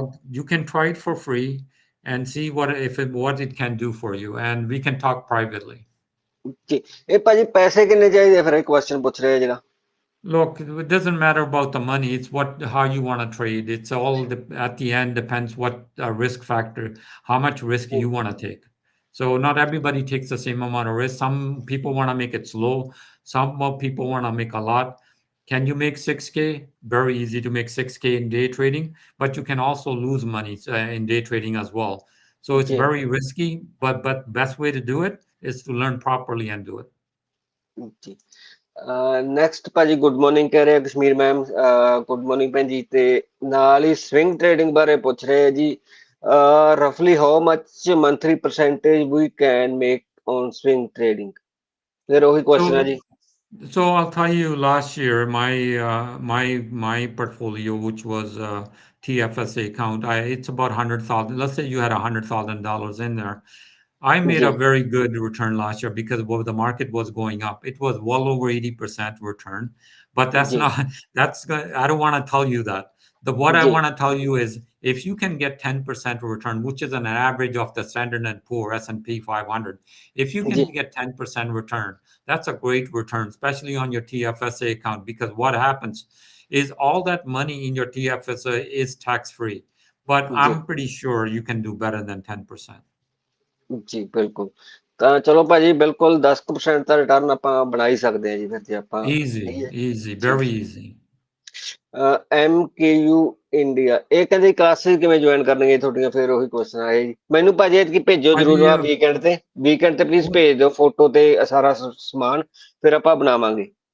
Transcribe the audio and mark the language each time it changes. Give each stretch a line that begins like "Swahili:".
English: You can try it for free and see what it can do for you, and we can talk privately.
Punjabi: ਜੀ ਇਹ ਭਾਜੀ ਪੈਸੇ ਕਿੰਨੇ ਚਾਹੀਦੇ ਫਿਰ, ਇਹ ਕੁਐਸਚਨ ਪੁੱਛ ਰਹੇ ਆ ਜਿਹੜਾ।
English: Look, it doesn't matter about the money. It's how you want to trade. It's all at the end depends what risk factor, how much risk you want to take. So not everybody takes the same amount of risk. Some people want to make it slow. Some people want to make a lot. Can you make 6K? Very easy to make 6K in day trading, but you can also lose money in day trading as well. So it's very risky, but best way to do it is to learn properly and do it.
Punjabi: ਜੀ next ਭਾਜੀ good morning ਕਹਿ ਰਹੇ Kashmir ma'am, good morning ਭੈਣ ਜੀ। ਤੇ ਨਾਲ ਹੀ swing trading ਬਾਰੇ ਪੁੱਛ ਰਹੇ ਜੀ,
English: ਰਫਲੀ how much monthly percentage we can make on swing trading.
Punjabi: ਫਿਰ ਉਹੀ ਕੁਐਸਚਨ ਹੈ ਜੀ।
English: So I'll tell you, last year my portfolio, which was TFSA account, it's about 100,000. Let's say you had $100,000 in there. I made a very good return last year because the market was going up. It was well over 80% return, but I don't want to tell you that. What I want to tell you is if you can get 10% return, which is an average of the Standard & Poor S&P 500, if you can get 10% return, that's a great return, especially on your TFSA account, because what happens is all that money in your TFSA is tax-free, but I'm pretty sure you can do better than 10%.
Punjabi: ਜੀ ਬਿਲਕੁਲ, ਤਾਂ ਚਲੋ ਭਾਜੀ ਬਿਲਕੁਲ 10% ਦਾ return ਆਪਾਂ ਬਣਾ ਹੀ ਸਕਦੇ ਹਾਂ ਜੀ ਫਿਰ ਜੇ ਆਪਾਂ।
English: easy very easy।
Punjabi: MKU India ਇਹ ਕਹਿੰਦੇ ਕਲਾਸਿਸ ਕਿਵੇਂ ਜੁਆਇਨ ਕਰਨਗੇ ਤੁਹਾਡੀਆਂ, ਫਿਰ ਉਹੀ ਕੁਐਸਚਨ ਆਏ ਜੀ ਮੈਨੂੰ। ਭਾਜੀ ਐਤਕੀ ਭੇਜੋ ਜ਼ਰੂਰ, ਆ ਵੀਕਐਂਡ ਤੇ ਪਲੀਜ਼ ਭੇਜ ਦਿਓ ਫੋਟੋ ਤੇ ਸਾਰਾ ਸਮਾਨ, ਫਿਰ ਆਪਾਂ ਬਣਾਵਾਂਗੇ।